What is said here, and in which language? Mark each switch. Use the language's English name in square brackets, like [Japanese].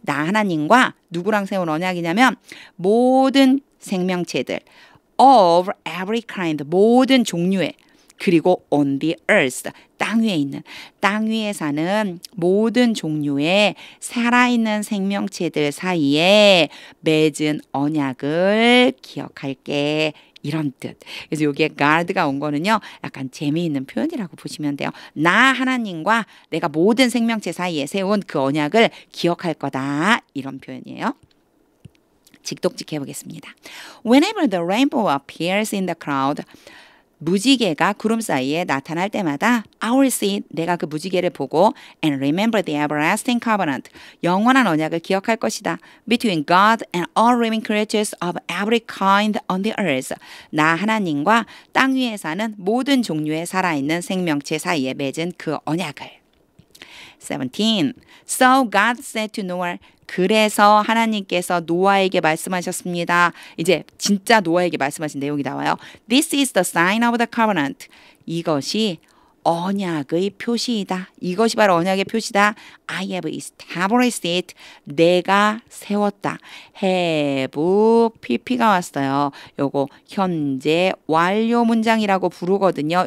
[Korean] 나 하나님과 누구랑 세운 언약이냐면 모든 생명체들, [English] of every kind, [Korean] 모든 종류의, 그리고 [English] on the earth, [Korean] 땅 위에 있는, 땅 위에 사는 모든 종류의 살아있는 생명체들 사이에 맺은 언약을 기억할게. 이런 뜻. 그래서 여기에 God가 온 거는요, 약간 재미있는 표현이라고 보시면 돼요. 나 하나님과 내가 모든 생명체 사이에 세운 그 언약을 기억할 거다. 이런 표현이에요. 직독직 해보겠습니다. [English] Whenever the rainbow appears in the cloud, [Korean] 무지개가 구름 사이에 나타날 때마다 [English] I will see it. [Korean] 내가 그 무지개를 보고 [English] and remember the everlasting covenant. [Korean] 영원한 언약을 기억할 것이다. [English] Between God and all living creatures of every kind on the earth. [Korean] 나 하나님과 땅 위에 사는 모든 종류의 살아있는 생명체 사이에 맺은 그 언약을. [English] 17. So God said to Noah. [Korean] 그래서 하나님께서 노아에게 말씀하셨습니다. 이제 진짜 노아에게 말씀하신 내용이 나와요. [English] This is the sign of the covenant. [Korean] 이것이 언약의 표시이다. 이것이 바로 언약의 표시다. [English] I have established it. [Korean] 내가 세웠다. have, pp가 왔어요. 요거 현재 완료 문장이라고 부르거든요.